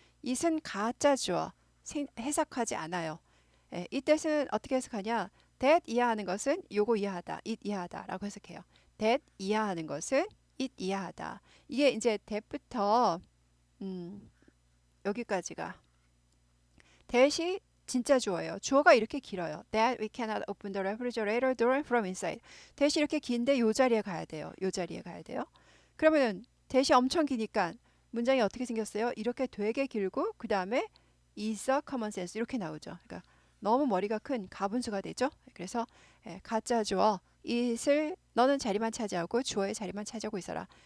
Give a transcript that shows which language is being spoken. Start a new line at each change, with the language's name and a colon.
Korean: it은 가짜 주어 해석하지 않아요. 이 뜻은 어떻게 해석하냐? that 이하하는 것은 요거 이하하다, it 이하하다라고 해석해요. that 이하하는 것은 it 이하하다. 이게 이제 that부터 여기까지가 that이 진짜 주어예요. 주어가 이렇게 길어요.
English: That we cannot open the refrigerator door from inside.
Korean: 대시 이렇게 긴데 요 자리에 가야 돼요. 요 자리에 가야 돼요. 그러면은 대시 엄청 기니까 문장이 어떻게 생겼어요? 이렇게 되게 길고 그 다음에 is a common sense 이렇게 나오죠. 그러니까 너무 머리가 큰 가분수가 되죠. 그래서 가짜 주어 it을 너는 자리만 차지하고 주어의 자리만 차지하고 있어라.